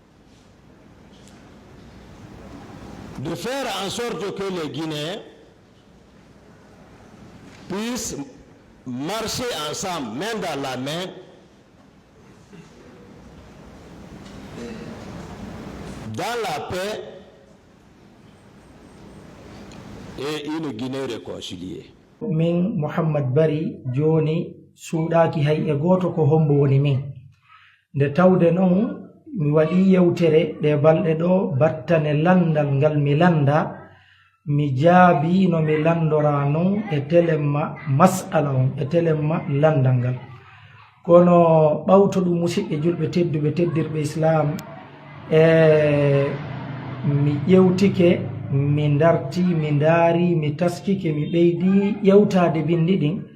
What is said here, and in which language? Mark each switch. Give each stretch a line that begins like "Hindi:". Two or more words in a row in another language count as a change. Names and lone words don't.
French: de faire en sorte que les Guinéens puissent marcher ensemble, main dans la main, dans la paix et une Guinée réconciliée.
Fula: Min Muhammad Bari joni suuɗaki hay e goto ko hombo woni min nde tawde non mi waɗi yewtere ɗe balɗe ɗo battane landal ngal mi landa mi jaabi no mi landora non e telemma mas'ala on e telemma landal ngal kono ɓawto ɗum musidɓe julɓe tedduɓe teddirɓe islam mi ƴewtike mi darti mi ndaari mi taskike mi ɓeydi ƴewtade bindi ɗin